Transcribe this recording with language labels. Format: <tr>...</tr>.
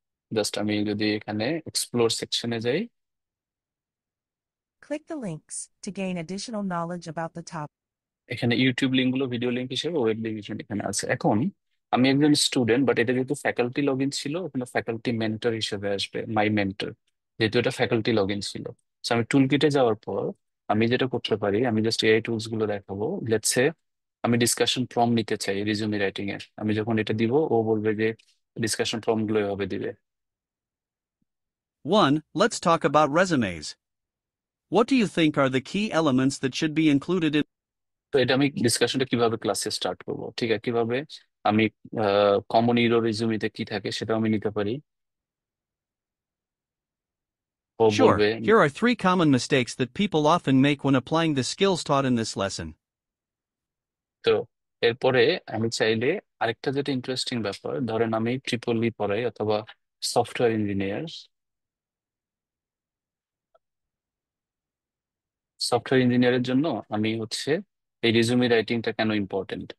<bn>Just আমি যদি এখানে এক্সপ্লোর সেকশনে যাই,</bn> <en>Click the links to gain additional knowledge about the topic.</en> <bn>এখানে ইউটিউব লিঙ্ক গুলো ভিডিও লিঙ্ক হিসেবে, ওয়েব লিঙ্ক হিসেবে এখানে আছে। এখন আমি একজন স্টুডেন্ট, বাট এটা যেহেতু ফ্যাকাল্টি লগ ইন ছিল, ওখানে ফ্যাকাল্টি মেন্টর হিসেবে আসবে, মাই মেন্টর, যেহেতু এটা ফ্যাকাল্টি লগ ইন ছিল। So আমি টুল কিটে যাওয়ার পর আমি যেটা করতে পারি, আমি জাস্ট এআই টুলস গুলো দেখাবো। লেটস সে আমি ডিসকাশন ফর্ম নিতে চাই রিজুমি রাইটিং এর, আমি যখন এটা দিব, ও বলবে যে ডিসকাশন ফর্ম গুলো এভাবে দিবে। 1.</bn> <en>Let's talk about resumes. What do you think are the key elements that should be included in?</en> <bn>তো এটা আমি ডিসকাশনটা কিভাবে ক্লাসে স্টার্ট করব, ঠিক আছে, কিভাবে আমি কমন ইরো রিজুমিতে কি থাকে সেটাও আমি নিতে পারি। ও</bn> <en>Sure,</en> <bn>বলবে,</bn> <en>here are 3 common mistakes that people often make when applying the skills taught in this lesson.</en> <bn>তো এরপরে আমি চাইলে আরেকটা যেটা ইন্টারেস্টিং ব্যাপার, ধরেন আমি ট্রিপল ই পড়াই অথবা সফটওয়্যার ইঞ্জিনিয়ার, সফটওয়্যার ইঞ্জিনিয়ারের জন্য আমি হচ্ছে এই রিজুমি রাইটিংটা কেন ইম্পর্টেন্ট।</bn>